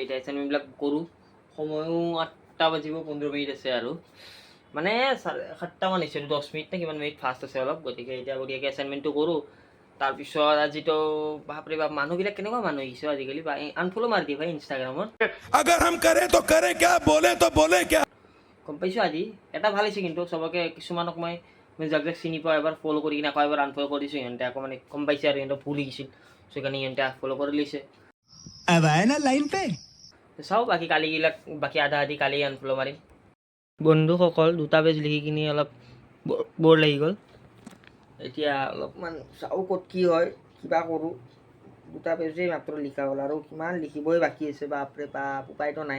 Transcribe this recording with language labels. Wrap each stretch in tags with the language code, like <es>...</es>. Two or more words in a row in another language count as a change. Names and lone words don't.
<as>এতিয়া এছাইনমেণ্টবিলাক কৰোঁ, সময়ো 8টা বাজিব 15 মিনিট আছে আৰু, মানে 7টামান হৈছে, 10 মিনিট নে কিমান মিনিট ফাষ্ট আছে অলপ। গতিকে এতিয়া গতিকে এছাইনমেণ্টটো কৰোঁ। তাৰপিছত আজিতো বাপৰে বাপ, মানুহবিলাক কেনেকুৱা মানুহ আহিছে আজিকালি, আনফ'ল' মাৰি দিয়ে ভাই ইনষ্টাগ্ৰামত।</as> <hi>अगर हम करें तो करें क्या, बोले तो बोले क्या।</hi> <as>গম পাইছোঁ আজি এটা ভাল হৈছে কিন্তু, চবকে কিছুমানক মই যাক যাক চিনি পাওঁ এবাৰ ফ'ল' কৰি কিনে আকৌ এবাৰ আনফ'ল' কৰি দিছোঁ। সিহঁতে আকৌ মানে গম পাইছে আৰু সিহঁতৰ ভুল শিকিছিল, সেইকাৰণে সিহঁতে ফ'ল' কৰি লৈছে।</as> <hi>अब आए ना लाइन पे।</hi> <as>চাওঁ বাকী আধা আধি কালি আনফ'ল' মাৰিম। বন্ধুসকল 2টা পেজ লিখি কিনি অলপ বৰ লাগি গ'ল। এতিয়া অলপমান চাওঁ ক'ত কি হয়, কিবা কৰোঁ। 2টা পেজেই মাত্ৰ লিখা হ'ল, আৰু কিমান লিখিবই বাকী আছে, বাপৰে বাপ, উপায়তো নাই।</as>